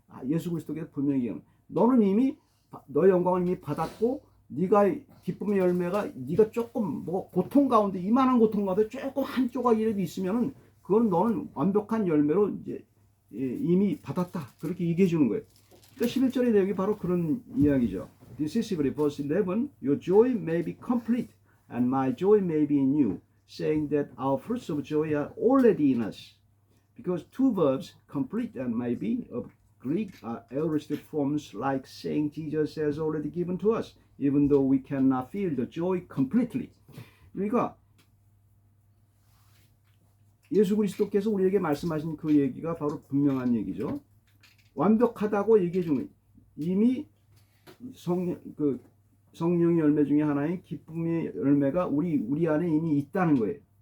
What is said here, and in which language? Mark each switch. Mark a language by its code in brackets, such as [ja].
[ko] 예수 그리스도께서 분명히 이룬다. 너는 이미 너의 영광을 이미 받았고 네가 기쁨의 열매가 네가 조금 뭐 고통 가운데 이만한 고통 가운데 조금 한 조각이라도 있으면은 그건 너는 완벽한 열매로 이제 이미 받았다. 그렇게 얘기해 주는 거예요. 그러니까 11절의 내용이 바로 그런 이야기죠. [en] decisively, verse 11, your joy may be complete and my joy may be in you, saying that our fruits of joy are already in us. Because two verbs, complete and may be, of Greek are aorist forms like saying Jesus has already given to us, even though we cannot feel the joy completely. [ko] 그러니까 예수 그리스도께서 우리에게 말씀하신 그 얘기가 바로 분명한 얘기죠. 완벽하다고 얘기해 주는 이미 성령의 열매 중에 하나인 기쁨의 열매가 우리 안에 이미 있다는 거예요.